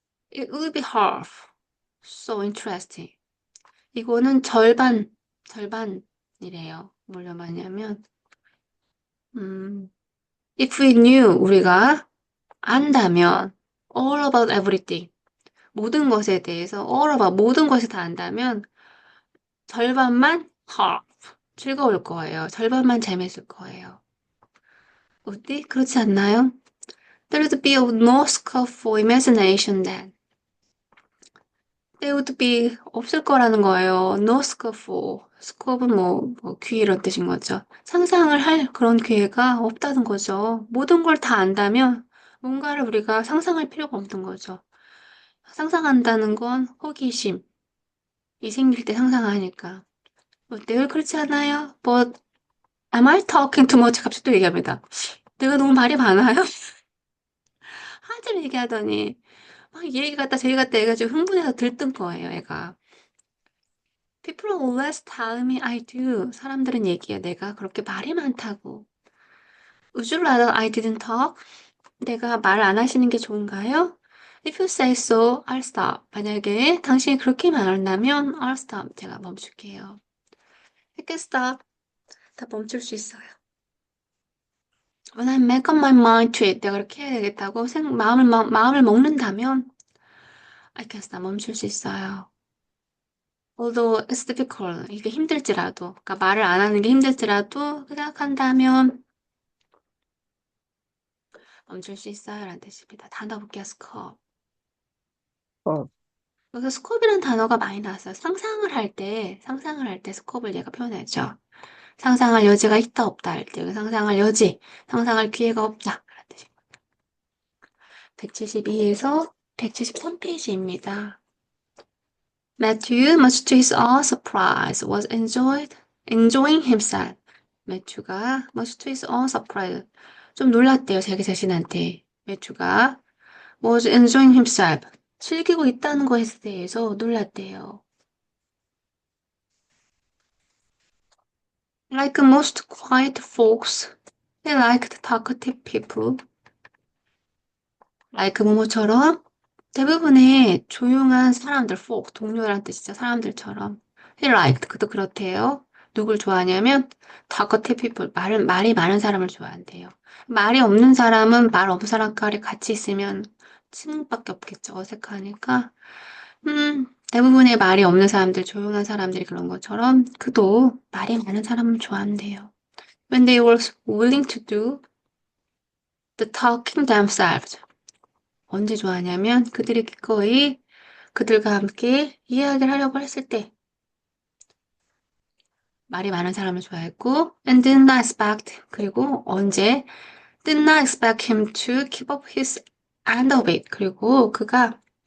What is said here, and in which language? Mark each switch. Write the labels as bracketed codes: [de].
[en] It would be half so interesting. [ko] 이거는 절반이래요. 뭐냐 말냐면, [en] if we knew, [ko] 우리가 안다면, [en] all about everything, [ko] 모든 것에 대해서, [en] all about, [ko] 모든 것을 다 안다면, 절반만 [en] half, [ko] 즐거울 거예요. 절반만 재밌을 거예요. 어디? 그렇지 않나요? [en] There'd be no scope for imagination then. There would be [ko] 없을 거라는 거예요. [en] No scope for. [ko] scope은 귀 이런 뜻인 거죠. 상상을 할 그런 기회가 없다는 거죠. 모든 걸 다 안다면 뭔가를 우리가 상상할 필요가 없는 거죠. 상상한다는 건 호기심이 생길 때 상상하니까. 늘 그렇지 않아요? [en] But am I talking too much? [ko] 갑자기 또 얘기합니다. 내가 너무 말이 많아요? 한참 얘기하더니 막 이 얘기 같다 저 얘기 같다 해가지고 흥분해서 들뜬 거예요, 애가. [en] People always tell me I do. [ko] 사람들은 얘기해. 내가 그렇게 말이 많다고. [en] Would you rather I didn't talk? [ko] 내가 말 안 하시는 게 좋은가요? [en] If you say so, I'll stop. [ko] 만약에 당신이 그렇게 말한다면 [en] I'll stop. [ko] 제가 멈출게요. [en] I can stop. [ko] 다 멈출 수 있어요. [en] When I make up my mind to it, [ko] 내가 그렇게 해야 되겠다고 마음을 먹는다면 [en] I can stop. [ko] 멈출 수 있어요. [en] Although it's difficult. [ko] 이게 힘들지라도, 그러니까 말을 안 하는 게 힘들지라도 생각한다면 멈출 수 있어요. 라는 뜻입니다. 단어 볼게요. 스컵. 어, 여기서 스컵이라는 단어가 많이 나왔어요. 상상을 할 때 스컵을 얘가 표현하죠. 상상할 여지가 있다, 없다 할 때, 상상할 여지, 상상할 기회가 없다. 라는 뜻입니다. 172에서 173페이지입니다. [en] Matthew, much to his own surprise, was enjoying himself. [ko] 매튜가 [en] much to his own surprise, [ko] 좀 놀랐대요, 자기 자신한테. 매튜가 [en] was enjoying himself, [ko] 즐기고 있다는 것에 대해서 놀랐대요. [en] Like most quiet folks, he liked talkative people. like [ko] 뭐뭐처럼 대부분의 조용한 사람들, folk, 동료란 뜻이죠. 사람들처럼. [en] He liked, [ko] 그도 그렇대요. 누굴 좋아하냐면 [en] talkative people, [ko] 말이 많은 사람을 좋아한대요. 말이 없는 사람은 말 없는 사람과 같이 있으면 침묵밖에 없겠죠. 어색하니까. 대부분의 말이 없는 사람들, 조용한 사람들이 그런 것처럼 그도 말이 많은 사람을 좋아한대요. [en] When they were willing to do the talking themselves. [ko] 언제 좋아하냐면 그들이 기꺼이 그들과 함께 이야기를 하려고 했을 때 말이 많은 사람을 좋아했고 [en] and did not expect [ko] 그리고 언제 [en] did not expect him to keep up his end of it [ko] 그리고 그가